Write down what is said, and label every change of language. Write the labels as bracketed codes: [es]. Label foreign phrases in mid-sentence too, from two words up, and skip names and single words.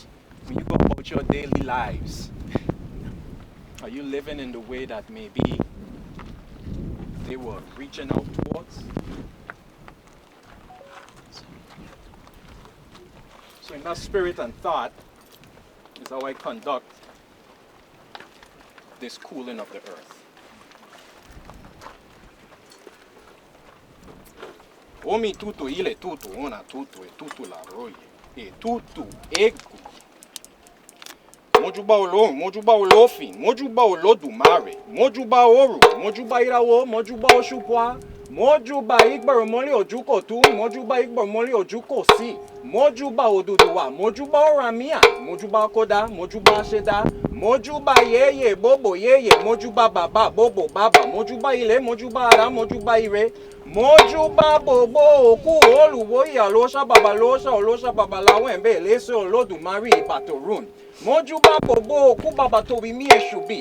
[en] When you go about your daily lives, are you living in the way that maybe they were reaching out towards? So in that spirit and thought is how I conduct this cooling of the earth. [yo] Omi tutu ile tutu ona tutu e tutu la roye e tutu egu. Mojuba olofin, mojuba olodumare, mojuba oru, mojuba irawo, mojuba oshupwa, mojuba igbaromoli ojuko tu, mojuba igbaromoli ojuko si, mojuba oduduwa, mojuba oramia, mojuba koda, mojuba sheda, mojuba yeye bobo yeye, mojuba baba bobo baba, mojuba ile, mojuba ara, mojuba ire, mojuba bobo oku oluwoyi alosha babalosha olosha babalawembe lese olodumari ibatorun. Mojuba bobo oku baba tobi mi eshubi.